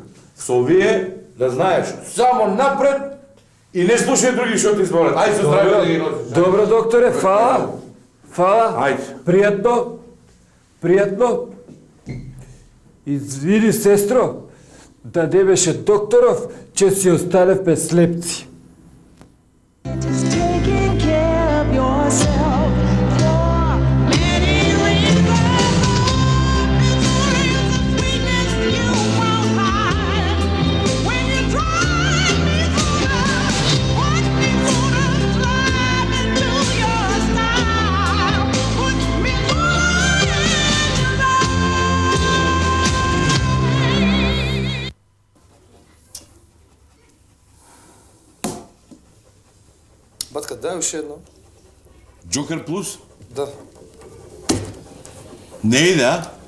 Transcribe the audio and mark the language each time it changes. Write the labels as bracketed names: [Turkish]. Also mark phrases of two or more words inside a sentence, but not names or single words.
[Macedonian] Со овие, да знаеш, само напред и не слушај други што ти зборат. Ајде со здраве да ги носиш. Добро, докторе, фала. Фала. Ајде. Пријатно. Пријатно. Извини, сестро, да не беше докторов, че си останевме слепци. [English] Just taking care of yourself for many reasons. Sweetness you won't hide. When you drive me through watch me slide into your style. Put me [Macedonian] Батка, дай уште едно. Джокер плюс? Да. Не иде, а?